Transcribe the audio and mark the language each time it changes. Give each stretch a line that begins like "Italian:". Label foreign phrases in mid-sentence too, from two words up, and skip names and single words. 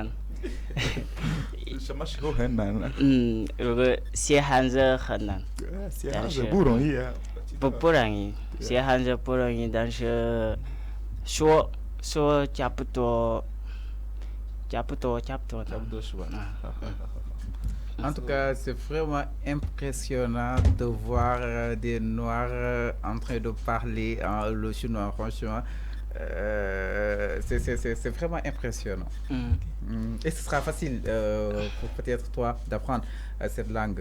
Chinese: 什么时候很难呢？如果写汉字很难，写汉字不容易啊。不容易，写汉字不容易，但是说差不多是吧？
French: En tout cas, c'est vraiment impressionnant de voir des Noirs en train de parler le chinois, franchement. C'est vraiment impressionnant. Et ce sera facile pour peut-être toi d'apprendre cette langue.